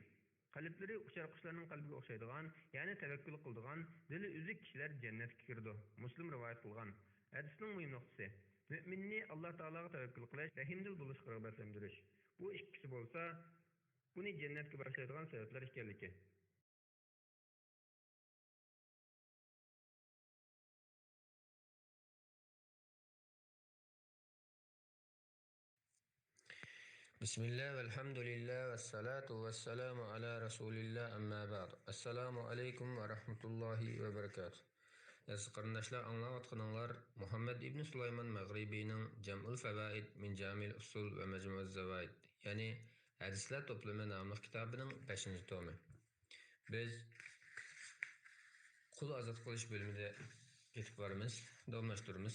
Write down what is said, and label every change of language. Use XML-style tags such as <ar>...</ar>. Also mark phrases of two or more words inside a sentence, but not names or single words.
<uz>Qalblari uçar qushlarning qalbiga o'xshaydigan, ya'ni tavakkul qiladigan, dili uzik kishilar jannatga kirdi. Muslim rivoyat qilgan. Hadisning muhim nuqtasi: Müminni Allah Taalaga tavakkul qilish, rahimdil bo'lishga rag'batlantirish. Bu ikkisi bo'lsa, buni jannatga boshlaydigan sabablar ekanligi.</uz> <ar>بسم الله، والحمد لله، والصلاة والسلام على رسول الله, أما بعد. السلام عليكم ورحمة الله وبركاته.</ar> <uz>Aziz qarindoshlar, anglayotganinglar Muhammad ibn Sulayman Maghribining Jam'ul Fawaid min Jamil Usul ve Majmu'uz Zawaid, ya'ni hadislar to'plami nomli kitobining 5-tomi. Biz qul azod qilish bo'limida ketib boramiz, davomlashtiramiz.</uz>